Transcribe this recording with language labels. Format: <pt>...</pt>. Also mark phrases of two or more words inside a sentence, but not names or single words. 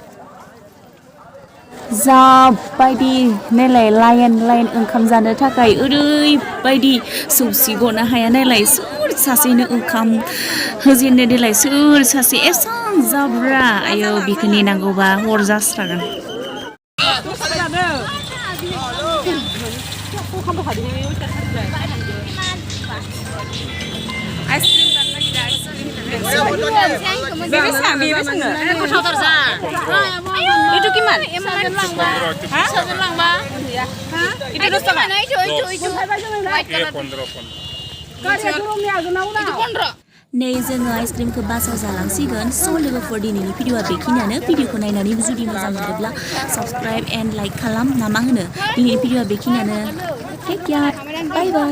<brx>जाबायदि नायलाय लाइन ओंखाम जानो थाखाय ओरैबायदि सौसि गनो हाया नायलाय सोर सासेनो ओंखाम होजेननो देलाय सोर सासे एसां जाब्रा आयो बिखौ नेनांगौबा हर जास्रागोन आइसक्रिम जानो नागिरदों आइसक्रिम गोथावथार जा</brx> <id>itu gimana? Hah? Itu dosa apa?</id> <brx>नै जोङो आइसक्रिमखौ बासाव जालांसिगोन स' लोगोफोर दिनैनि भिडिअआ बेखिनियानो भिडिअखौ नायनानै जुदि मोजां मोनोब्ला</brx> <en>subscribe and like</en> <brx>खालाम ना मा होनो दिनैनि भिडिअआ बेखिनियानो</brx> <en>take care bye bye</en>